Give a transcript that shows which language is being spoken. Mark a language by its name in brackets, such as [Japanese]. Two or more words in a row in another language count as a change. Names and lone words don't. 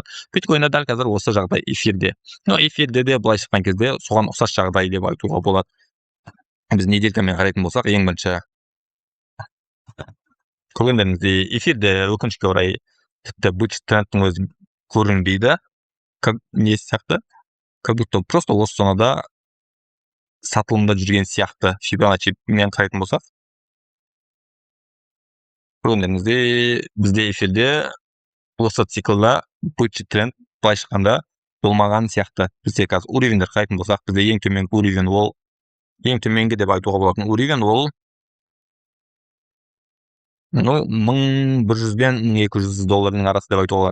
[Kazakh] Биткоинда дәл қазір осы жағдай эфирде. Но эфирде де былай шыққан кезде соған ұқсас жағдай деп айтуға болады. Біз неделькамен қарайтын болсақ, ең бірінші көргендеріңіздей эфирде өкінішке орай тіпті [Russian] бычий трендтің [Kazakh] өзі көрінбейді. Не сияқты? [Russian] Как будто просто [Kazakh] осы зонада сатылымда жүрген сияқты. Фибоначчимен қарайтын болсақ, көргендеріңіздей бізде эфирде осы циклда [Russian] бычий тренд [Kazakh] былай шыққанда болмаған сияқты. Бізде қазір уровеньдер қарайтын болсақ, бізде ең төменгі уровень ол, ең төменгі деп айтуға болатын уровень ол $1,100 бен $1,200 арасы деп айтуға болады.